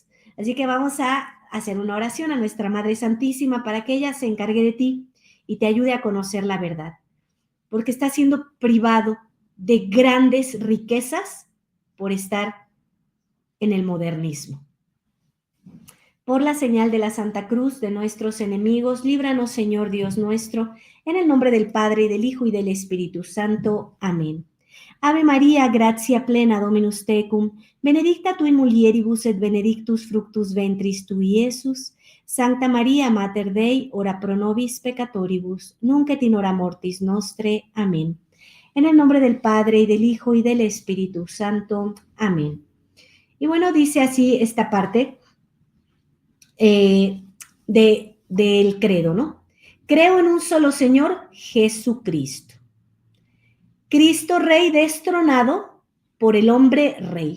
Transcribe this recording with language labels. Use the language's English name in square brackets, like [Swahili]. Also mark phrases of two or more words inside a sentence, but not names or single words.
[Spanish] Así que vamos a hacer una oración a nuestra Madre Santísima para que ella se encargue de ti y te ayude a conocer la verdad, porque estás siendo privado de grandes riquezas por estar en el modernismo. Por la señal de la Santa Cruz de nuestros enemigos, líbranos, Señor Dios nuestro, en el nombre del Padre, y del Hijo, y del Espíritu Santo. Amén. [Latin] Ave María, gratia plena, Dominus tecum, benedicta tu in mulieribus et benedictus fructus ventris tui, Iesus. Sancta María, Mater Dei, ora pro nobis peccatoribus, nunc et in hora mortis nostre. [Spanish] Amén. En el nombre del Padre, y del Hijo, y del Espíritu Santo. Amén. Y bueno, dice así esta parte del credo, ¿no? Creo en un solo Señor, Jesucristo. Cristo Rey destronado por el hombre Rey.